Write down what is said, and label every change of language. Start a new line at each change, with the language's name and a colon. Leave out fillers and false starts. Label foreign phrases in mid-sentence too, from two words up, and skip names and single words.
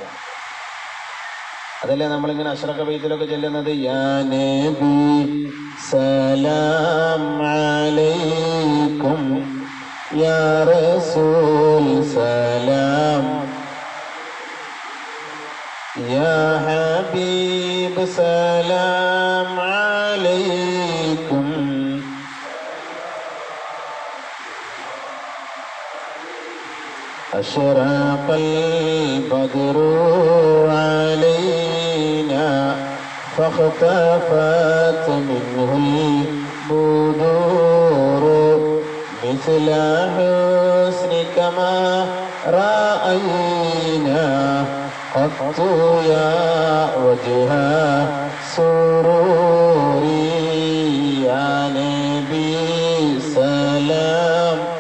Malayalam: അതല്ലേ നമ്മളിങ്ങനെ അഷ്റഖ ബൈത്തിലൊക്കെ ചെല്ലുന്നത്,
Arabic: يا نبي سلام عليكم يا رسول سلام يا حبيب سلام عليكم. أشرق البدر علينا فاختفت منه البدور مثل حسنك ما رأينا قط يا وجه سروري يا نبي سلام